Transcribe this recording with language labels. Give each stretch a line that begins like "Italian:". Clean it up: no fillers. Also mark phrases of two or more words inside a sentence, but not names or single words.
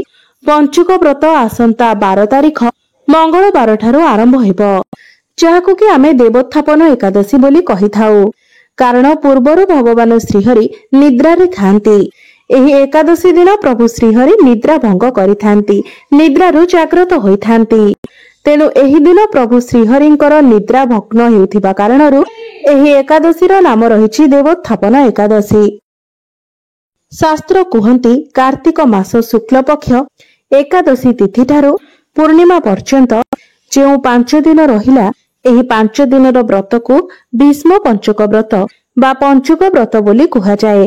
Odia: ପଞ୍ଚୁକ ବ୍ରତ ଆସନ୍ତା 12 ତାରିଖ ମଙ୍ଗଳବାର ଠାରୁ ଆରମ୍ଭ ହେବ, ଯାହାକୁ କି ଆମେ ଦେବୋତ୍ଥାପନ ଏକାଦଶୀ ବୋଲି କହି ଥାଉ, କାରଣ ପୂର୍ବରୁ ଭଗବାନ ଶ୍ରୀହରି ନିଦ୍ରାରେ ଥାନ୍ତି। ଏହି ଏକାଦଶୀ ଦିନ ପ୍ରଭୁ ଶ୍ରୀହରି ନିଦ୍ରା ଭଙ୍ଗ କରିଥାନ୍ତି, ନିଦ୍ରାରୁ ଜାଗ୍ରତ ହୋଇଥାନ୍ତି। ତେଣୁ ଏହି ଦିନ ପ୍ରଭୁ ଶ୍ରୀହରିଙ୍କର ନିଦ୍ରା ଭଗ୍ନ ହେଉଥିବା କାରଣରୁ ଏହି ଏକାଦଶୀର ନାମ ରହିଛି ଦେବୋତ୍ଥାପନ ଏକାଦଶୀ। ଶାସ୍ତ୍ର କୁହନ୍ତି କାର୍ତ୍ତିକ ମାସ ଶୁକ୍ଳ ପକ୍ଷ ଏକାଦଶୀ ତିଥି ଠାରୁ ପୂର୍ଣ୍ଣିମା ପର୍ଯ୍ୟନ୍ତ ଯେଉଁ 5 ଦିନ ରହିଲା, ଏହି 5 ଦିନର ବ୍ରତକୁ ଭୀଷ୍ମ ପଞ୍ଚକ ବ୍ରତ ବା ପଞ୍ଚୁକ ବ୍ରତ ବୋଲି କୁହାଯାଏ।